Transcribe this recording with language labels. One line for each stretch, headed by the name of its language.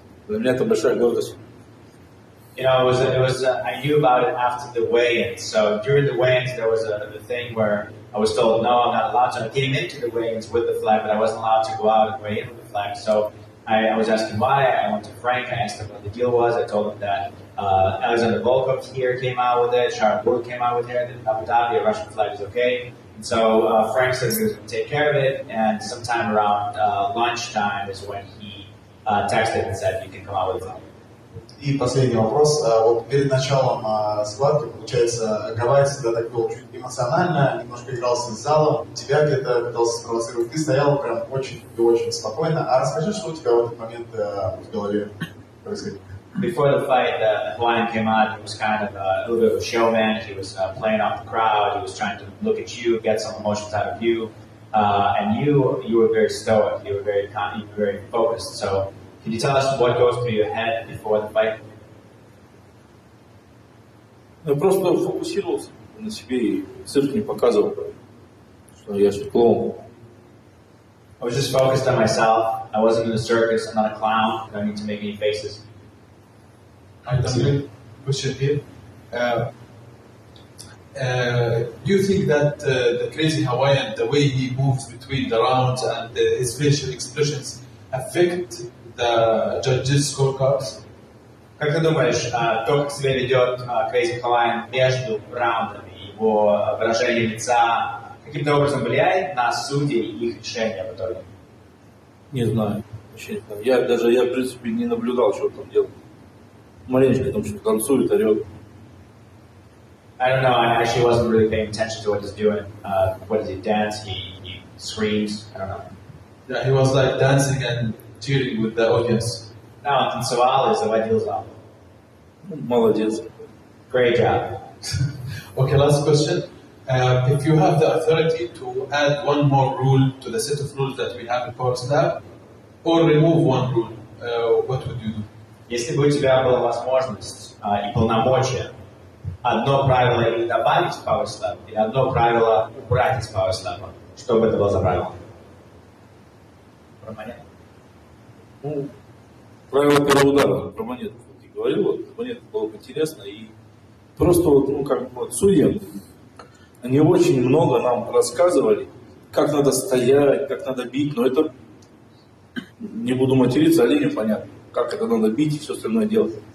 Russian: Для меня это большая гордость.
English: You know, I knew about it after the weigh-ins. So during the weigh-ins, there was a thing where I was told, no, I'm not allowed to. I came into the weigh-ins with the flag, but I wasn't allowed to go out and weigh in with the flag. So I was asking why. I went to Frank. I asked him what the deal was. I told him that Alexander Volkov here came out with it. Sharon Wood came out with it. And in Abu Dhabi, a Russian flag is okay. And so Frank said he was going to take care of it. And sometime around lunchtime is when he texted and said, you can come out with it.
Russian: И последний вопрос. Вот перед началом схватки, получается, Гавайи себя так вел чуть эмоционально, немножко игрался с залом, тебя где-то пытался спровоцировать. Ты стоял прям очень и очень спокойно. А расскажи, что у тебя в этот момент в голове происходило?
English: Before the fight, the Hawaiian came out. He was kind of a little bit of a showman. He was playing off the crowd. He was trying to look at you, get some emotions out of you. And you were very stoic. You were very focused. So can you tell us what goes through your head before the fight?
Russian: Я просто фокусировался на себе и цирк не показывал, что я же клоун.
English: I was just focused on myself. I wasn't in the circus. I'm not a clown. I don't need to make any faces. I don't question here. Do you think that the crazy Hawaiian, the way he moves between the rounds and his facial expressions affect the judges' scorecards?
Russian: Как ты думаешь, то, как себя ведет Crazy Hawaiian между раундами, его выражение лица, каким-то образом влияет на судей и их решения в итоге? Не знаю, вообще не знаю. Я в принципе не наблюдал, что он там делает. Маленечко там что-то танцует, орет.
English: I don't know. I actually wasn't really paying attention to what he's doing. What does he dance? He screams. I don't know. Yeah, he was like dancing and cheering with the audience.
Russian: No, он танцевал и заводил зал. Молодец.
English: Great job. Okay, last question. If you have the authority to add one more rule to the set of rules that we have in Power Slap, or remove one rule, what would you do?
Russian: Если бы у тебя была возможность и полномочия одно правило или добавить в Power Slap, или одно правило убрать из Power Slap, что бы это было за правило? Про монету. Ну, правило первого удара про монету, как ты говорил, вот, монета было бы интересно, и просто вот, ну, как вот, судьи, они очень много нам рассказывали, как надо стоять, как надо бить, но это, не буду материться, оленю понятно, как это надо бить и все остальное делать.